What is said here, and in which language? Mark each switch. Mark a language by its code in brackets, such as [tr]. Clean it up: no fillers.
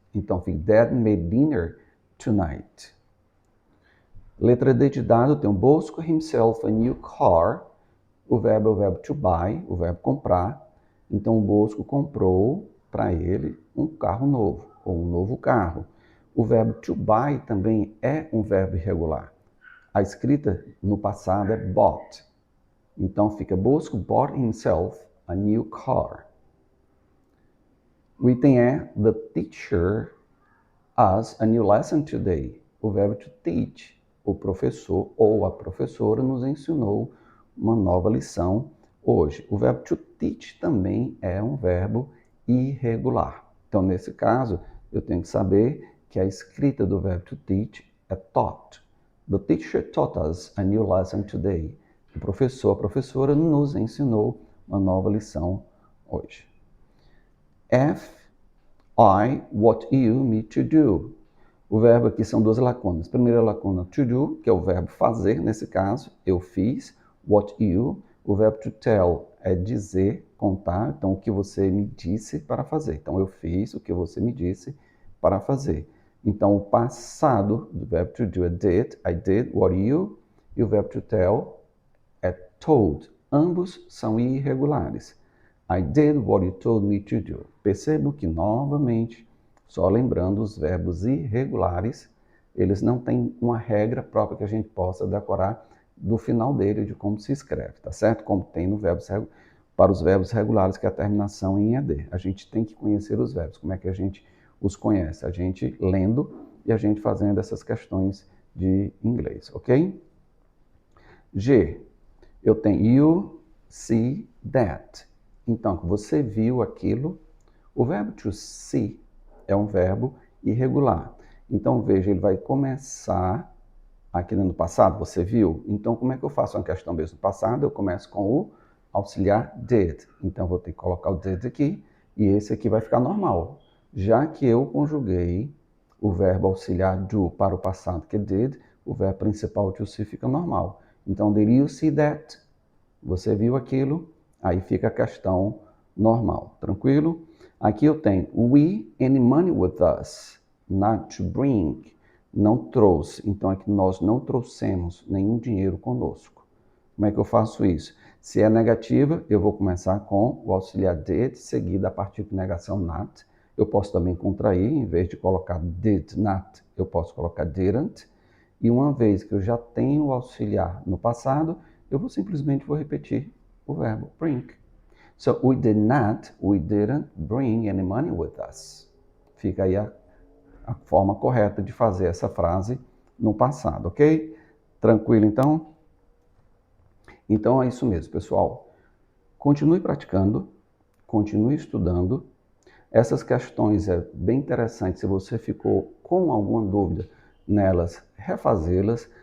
[pt] Então, fica [en] Dad made dinner tonight. [pt] Letra D de dado tem o Bosco [en] himself a new car. [pt] O verbo é o verbo to buy, o verbo comprar. Então, o Bosco comprou para ele um carro novo, ou um novo carro. O verbo to buy também é um verbo irregular. A escrita no passado é bought. Então fica [en] Bosco bought himself a new car. [pt] O item é [en] the teacher us a new lesson today. [pt] O verbo to teach, o professor ou a professora nos ensinou uma nova lição hoje. O verbo to teach também é um verbo irregular. Então, nesse caso, eu tenho que saber que a escrita do verbo to teach é taught. [en] The teacher taught us a new lesson today. [pt] O professor, a professora nos ensinou uma nova lição hoje. [en] F, I, what you, me, to do. [pt] O verbo aqui são duas lacunas. Primeira lacuna, to do, que é o verbo fazer, nesse caso, eu fiz. What you, o verbo to tell é dizer, contar. Então, o que você me disse para fazer. Então, eu fiz o que você me disse para fazer. Então, o passado do verbo to do é did, I did, what you, e o verbo to tell é told. Ambos são irregulares. [en] I did what you told me to do. [pt] Percebo que, novamente, só lembrando, os verbos irregulares, eles não têm uma regra própria que a gente possa decorar do final dele, de como se escreve, tá certo? Como tem no verbo para os verbos regulares, que é a terminação em ED. A gente tem que conhecer os verbos. Como é que a gente os conhece? A gente lendo e a gente fazendo essas questões de inglês, ok? G. Eu tenho [en] you see that. [pt] Então, você viu aquilo O verbo to see é um verbo irregular. Então, veja, ele vai começar aqui no passado, você viu? Então, como é que eu faço uma questão mesmo no passado? Eu começo com o auxiliar did. Então, vou ter que colocar o did aqui e esse aqui vai ficar normal. Já que eu conjuguei o verbo auxiliar do para o passado, que é did, o verbo principal to see fica normal. Então, [en] did you see that? [pt] Você viu aquilo? Aí fica a questão normal, tranquilo? Aqui eu tenho [en] we any money with us, not to bring. [pt] Não trouxe, então aqui nós não trouxemos nenhum dinheiro conosco. Como é que eu faço isso? Se é negativa, eu vou começar com o auxiliar did, seguida a partir de negação not. Eu posso também contrair, em vez de colocar did not, eu posso colocar didn't. E uma vez que eu já tenho o auxiliar no passado, eu simplesmente vou repetir o verbo bring. [en] So, we didn't bring any money with us. [pt] Fica aí a forma correta de fazer essa frase no passado, ok? Tranquilo, então? Então é isso mesmo, pessoal. Continue praticando, continue estudando. Essas questões é bem interessante. Se você ficou com alguma dúvida nelas, refazê-las.